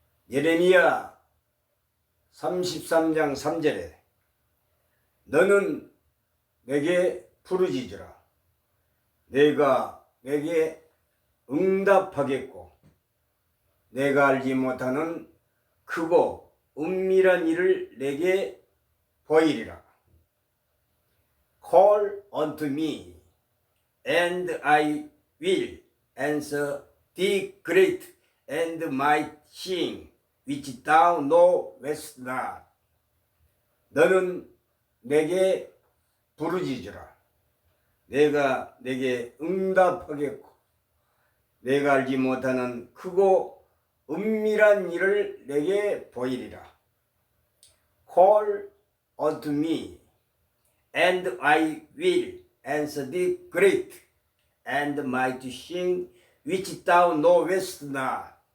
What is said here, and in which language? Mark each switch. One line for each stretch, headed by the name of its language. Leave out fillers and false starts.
Korean: 예레미야 33장 3절에 너는 내게 부르짖으라. 내가 내게 응답하겠고 내가 알지 못하는 크고 은밀한 일을 내게 보이리라.
English: Call unto me, and I will answer thee great and mighty thing which thou knowest not.
Korean: 너는 내게 부르짖으라. 내가 내게 응답하겠고 내가 알지 못하는 크고 은밀한 일을 내게 보이리라.
English: Call unto me, and I will answer thee great and mighty thing which thou knowest not.